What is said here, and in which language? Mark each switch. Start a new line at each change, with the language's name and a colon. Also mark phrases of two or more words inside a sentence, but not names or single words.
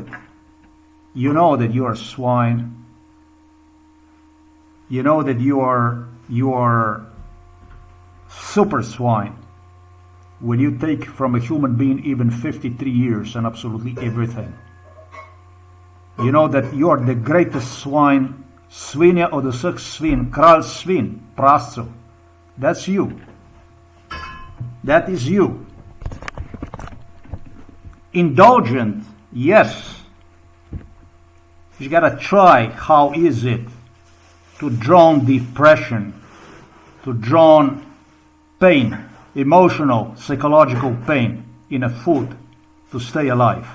English: You know that you are swine. You know that you are super swine. When you take from a human being even 53 years and absolutely everything. You know that you are the greatest swine,
Slovenian: svinja od vseh svin, kralj svin, prasco.
English: That's you. That is you. Indulgent, yes. You gotta try how is it to drown depression, to drown pain, emotional, psychological pain in a food to stay alive.